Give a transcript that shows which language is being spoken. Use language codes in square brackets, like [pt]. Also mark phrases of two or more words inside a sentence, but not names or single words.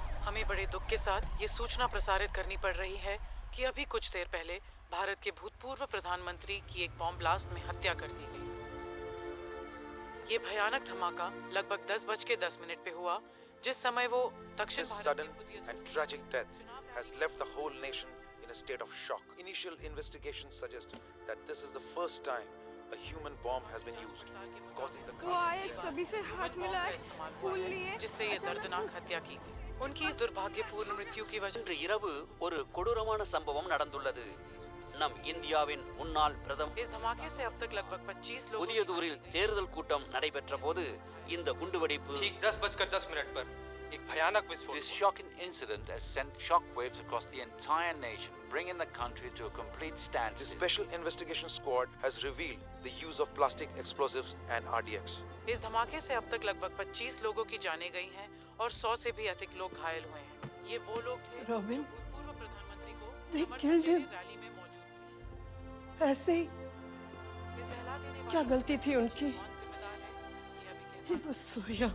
[hi] हमें बड़े दुख के साथ ये सूचना प्रसारित करनी पड़ रही है कि अभी कुछ देर पहले भारत के भूतपूर्व प्रधानमंत्री की एक बॉम्ब ब्लास्ट में हत्या कर दी गई। ये भयानक धमाका लगभग 10:10 पे हुआ, जिस समय वो दक्षिण [en] This [hi] भारत [en] sudden and tragic death has left the whole nation in a state of shock. Initial investigations suggest that this is the first time a human bomb has been used, causing the [hi] वो आए, सभी से हाथ मिलाए, फूल लिए, जिससे ये दर्दनाक हत्या की। उनकी इस दुर्भाग्यपूर्ण मृत्यु की वजह [ta] இன்று இரவு ஒரு கொடூரமான சம்பவம் நடந்துள்ளது. நம் இந்தியாவின் முன்னாள் பிரதமர் [hi] इस धमाके से अब तक लगभग 25 लोग [ta] புதியதூரில் தேர்தல் கூட்டம் நடைபெற்ற போது இந்த குண்டுவெடிப்பு [hi] ठीक 10:10 पर एक भयानक विस्फोट। [en] This shocking incident has sent shockwaves across the entire nation, bringing the country to a complete The standstill. Special Investigation Squad has revealed the use of plastic explosives and RDX. [hi] इस धमाके से अब तक लगभग 25 लोगों की जानें गई हैं और 100 से भी अधिक लोग घायल हुए हैं। ये वो लोग थे Robin, पूर्व प्रधानमंत्री को [en] they [hi] समर्थन [en] killed [hi] देने [en] him. [hi] रैली में मौजूद ऐसे ही थे। इस दहला देने क्या वाले गलती थी उनकी? [en] He was so young.